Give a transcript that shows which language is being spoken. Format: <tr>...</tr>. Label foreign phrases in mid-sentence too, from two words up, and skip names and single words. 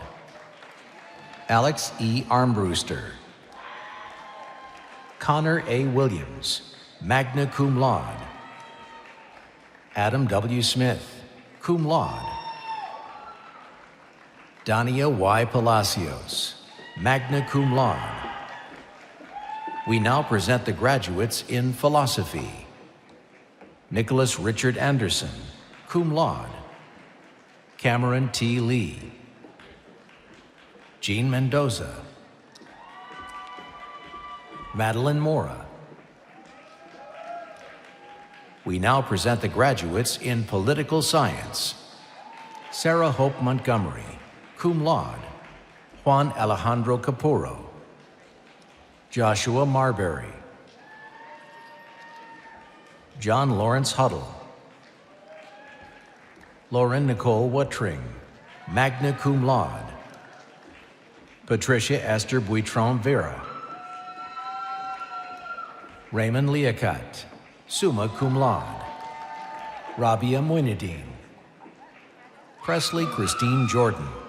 <en>Alex E. Armbruster. Connor A.</en> <la>Williams, magna cum laude.</la> <en>Adam W. Smith,</en> <la>cum laude.</la> <en>Dania Y. Palacios,</en> <la>magna cum laude.</la> <en>We now present the graduates in philosophy. Nicholas Richard Anderson,</en> <la>cum laude.</la> <en>Cameron T. Lee. Jean Mendoza. Madeline Mora. We now present the graduates in political science. Sarah Hope Montgomery,</en> <la>cum laude.</la> <en>Juan Alejandro Capurro. Joshua Marbury. John Lawrence Huddle. Lauren Nicole Wattring,</en> <la>magna cum laude.</la> <en>Patricia Esther Buitron Vera. Raymond Leacat,</en> <la>summa cum laude.</la> <en>Rabia Muinedin. Presley Christine Jordan.</en>